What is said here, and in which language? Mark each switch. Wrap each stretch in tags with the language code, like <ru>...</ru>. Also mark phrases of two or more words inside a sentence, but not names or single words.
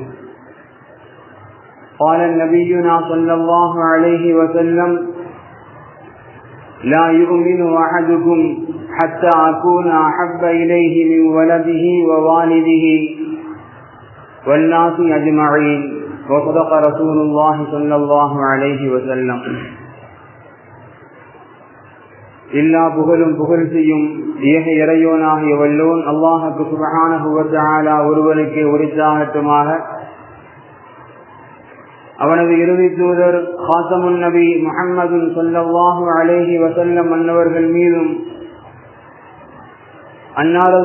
<ar>قال نبينا صلى الله عليه وسلم: لا يؤمن أحدكم حتى أكون أحب إليه من ولده ووالده والناس أجمعين. وصدق رسول الله صلى الله عليه وسلم.</ar> <ta>எல்லா புகழும் புகழ்ச்சியும் ஏக இறையோனாகிய வல்லோன் அல்லாஹுக்கு</ta> <ar>سبحانه وتعالى</ar> <ta>ஒருவனுக்கே உரித்தாகட்டுமாக. அவனது இறுதி தூதர்</ta> <ar>خاتم النبي</ar> <ta>முஹம்மது</ta> <ar>صلى الله عليه وسلم</ar> <ta>அன்னவர்கள் மீதும் அன்னாரது</ta>